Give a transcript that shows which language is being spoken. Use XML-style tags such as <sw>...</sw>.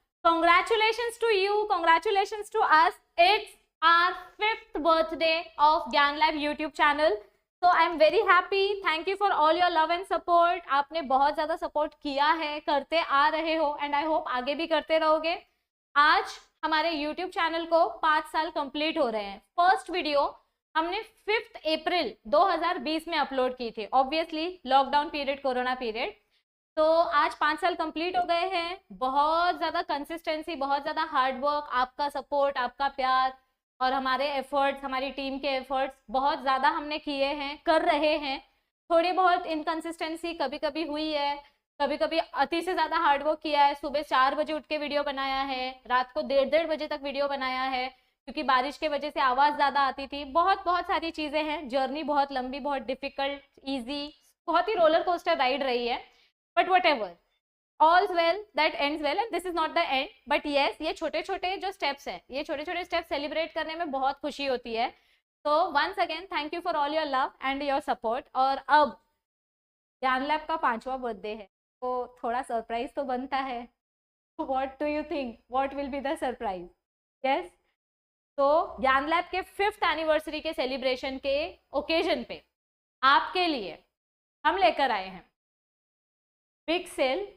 <en>Congratulations to you, congratulations to us. It's our 5th birthday of Gyan Lab YouTube channel. So I am very happy. Thank you for all your love and support.</en> <hi>आपने बहुत ज़्यादा support किया है, करते आ रहे हो</hi> <en>and I hope</en> <hi>आगे भी करते रहोगे. आज हमारे YouTube चैनल को 5 साल कंप्लीट हो रहे हैं. फर्स्ट वीडियो हमने 5 अप्रैल 2020 में अपलोड की थी. Obviously lockdown period, corona period. तो आज 5 साल कंप्लीट हो गए हैं. बहुत ज़्यादा कंसिस्टेंसी, बहुत ज़्यादा हार्डवर्क, आपका सपोर्ट, आपका प्यार और हमारे एफर्ट्स, हमारी टीम के एफर्ट्स बहुत ज़्यादा हमने किए हैं, कर रहे हैं. थोड़ी बहुत इनकंसिस्टेंसी कभी कभी हुई है, कभी कभी अति से ज़्यादा हार्डवर्क किया है. सुबह 4 बजे उठ के वीडियो बनाया है, रात को 1:30 बजे तक वीडियो बनाया है क्योंकि बारिश के वजह से आवाज़ ज़्यादा आती थी. बहुत सारी चीज़ें हैं. जर्नी बहुत लंबी, बहुत डिफिकल्ट, ईजी, बहुत ही रोलर कोस्टर राइड रही है.</hi> <en>But whatever, all's well that ends well and this is not the end. but yes,</en> <hi>ये छोटे छोटे जो स्टेप्स हैं, ये छोटे छोटे स्टेप्स सेलिब्रेट करने में बहुत खुशी होती है. तो</hi> <en>Once again thank you for all your love and your support.</en> <hi>और अब ज्ञान लैब का 5वां बर्थडे है तो थोड़ा सरप्राइज तो बनता है.</hi> <en>What do you think, what will be the surprise? Yes,</en> <hi>तो ज्ञान लैब के 5th एनिवर्सरी के सेलिब्रेशन के ओकेजन पे आपके लिए हम लेकर आए हैं बिग सेल.</hi>